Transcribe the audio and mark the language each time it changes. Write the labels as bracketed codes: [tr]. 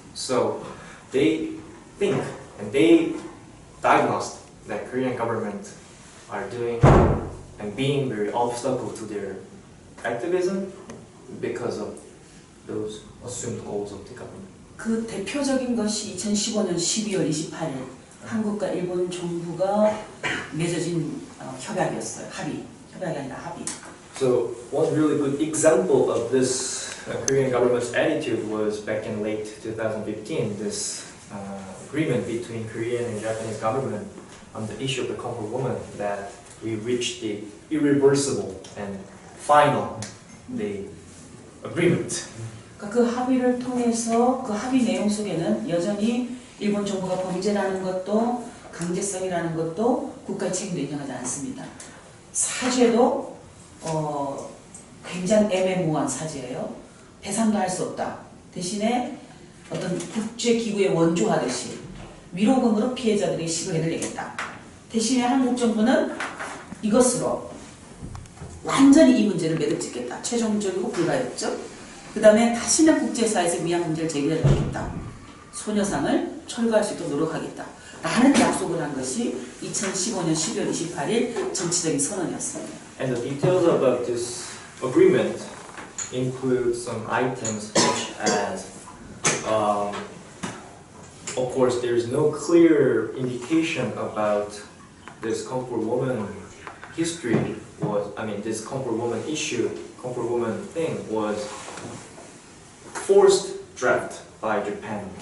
[en] So they think and they diagnosed that Korean government are doing and being very obstacle to their activism because of those assumed goals of the government. [ko] 그 대표적인 것이 2015년 12월 28일 한국과 일본 정부가 맺어진 협약이었어요. 협약이 아니라 합의. [en] So one really good example of this Korean government's attitude was back in late 2015, this agreement between Korean and Japanese government on the issue of the comfort woman, that we reached the irreversible and final the agreement. [ko] 그러니까 그 합의를 통해서 그 합의 내용 속에는 여전히 일본 정부가 범죄라는 것도 강제성이라는 것도 국가의 책임도 인정하지 않습니다. 사죄도 굉장히 애매모호한 사죄예요. 배상도 할 수 없다. 대신에 어떤 국제기구에 원조하듯이 위로금으로 피해자들에게 시급을 해드리겠다. 대신에 한국 정부는 이것으로 완전히 이 문제를 매듭짓겠다. 최종적이고 불가역적. 그 다음에 다시는 국제사회에서 위안 문제를 제기하지 않겠다. 소녀상을 철거할 수 있도록 노력하겠다. 라는 약속을 한 것이 2015년 12월 28일 정치적인 선언이었습니다. [en] And the details about this agreement include some items such as, of course, there is no clear indication about this comfort woman history was, this comfort woman issue, comfort woman thing was forced draft by Japan.